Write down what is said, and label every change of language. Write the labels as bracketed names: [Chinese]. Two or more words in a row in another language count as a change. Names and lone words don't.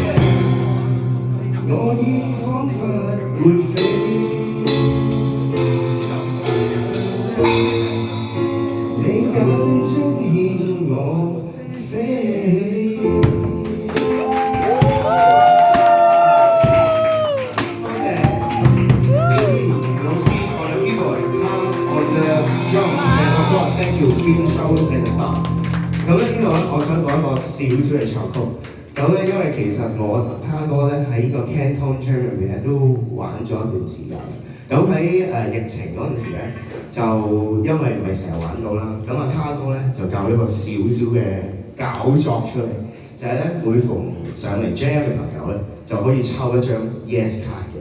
[Cantonese] 我已彷彿會飛，你眼睛牽我飛。多謝 Billy 老師 [English] on the keyboard, Tom on the drums and of course thank you Queen Charles and the song。 [Cantonese] 咁咧呢度咧，我想講一個少少嘅插曲。咁咧，因為其實我他哥咧喺呢個 Canton Jam 入面咧都玩咗一段時間。咁喺疫情嗰陣時咧，就因為唔係成日玩到啦，咁啊他哥咧就教咗個少少嘅搞作出嚟，就係咧每逢上嚟 Jam 嘅朋友咧就可以抽一張 Yes 卡嘅。